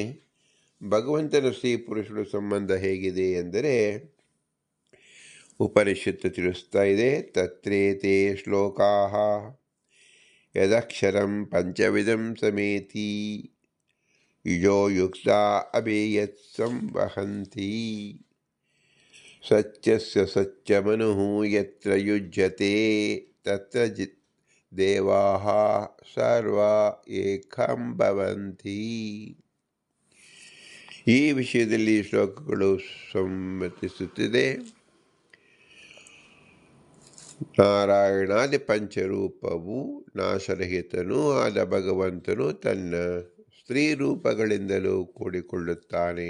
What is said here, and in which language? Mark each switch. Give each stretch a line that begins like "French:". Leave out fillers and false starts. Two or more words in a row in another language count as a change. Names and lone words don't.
Kannada: ಭಗವಂತನ ಸ್ತ್ರೀ ಪುರುಷರ ಸಂಬಂಧ ಹೇಗಿದೆ ಎಂದರೆ ಉಪನಿಷತ್ತು ತಿಳಿಸ್ತಾ ಇದೆ.
Sanskrit: ತತ್ರೇತೆ ಶ್ಲೋಕಾಃ ಯದಕ್ಷರಂ ಪಂಚವಿಧಂ ಸಮೇತಿ ಯುಜೋ ಯುಕ್ತ ಅಭೇಯತ್ ಸಂವಹಂತಿ ಸತ್ಯಸ್ಯ ಸತ್ಯಮನುಃ ಯತ್ರ ಯುಜ್ಯತೆ ತತ್ರ ದೇವಾಃ ಸರ್ವಾ ಏಕಂ ಭವಂತಿ.
Kannada: ಈ ವಿಷಯದಲ್ಲಿ ಶ್ಲೋಕಗಳು ಸಮ್ಮತಿಸುತ್ತಿದೆ. ನಾರಾಯಣಾದಿ ಪಂಚರೂಪವು ನಾಶರಹಿತನೂ ಆದ ಭಗವಂತನು ತನ್ನ ಸ್ತ್ರೀ ರೂಪಗಳಿಂದಲೂ ಕೂಡಿಕೊಳ್ಳುತ್ತಾನೆ.